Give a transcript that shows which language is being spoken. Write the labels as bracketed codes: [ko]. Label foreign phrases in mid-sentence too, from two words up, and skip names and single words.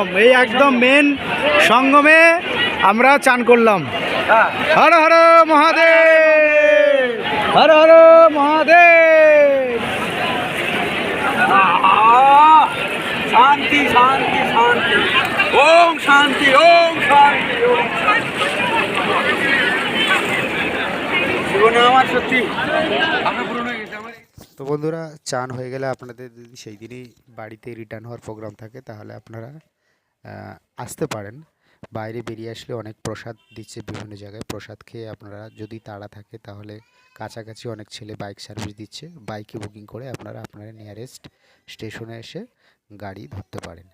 [bn] এই একদম মেন সঙ্গমে আমরা চান করলাম। হর হর মহাদেব, হর হর মহাদেব। [sa] शांति शांति शांति ओम शांति ओम शांति ओम [bn] জীবন আমার সত্যি আমরা পূরণ হয়ে গেছে আমার। তো বন্ধুরা, চান হয়ে গেলে আপনাদের যদি সেই দিনই বাড়িতে রিটার্ন হওয়ার প্রোগ্রাম থাকে, তাহলে আপনারা আসতে পারেন। বাইরে বেরিয়ে আসলে অনেক প্রসাদ দিচ্ছে বিভিন্ন জায়গায়, প্রসাদ খেয়ে আপনারা যদি তাড়া থাকে তাহলে কাছাকাছি অনেক ছেলে বাইক সার্ভিস দিচ্ছে, বাইকে বুকিং করে আপনারা আপনারা নিয়ারেস্ট স্টেশনে এসে গাড়ি ধরতে পারেন।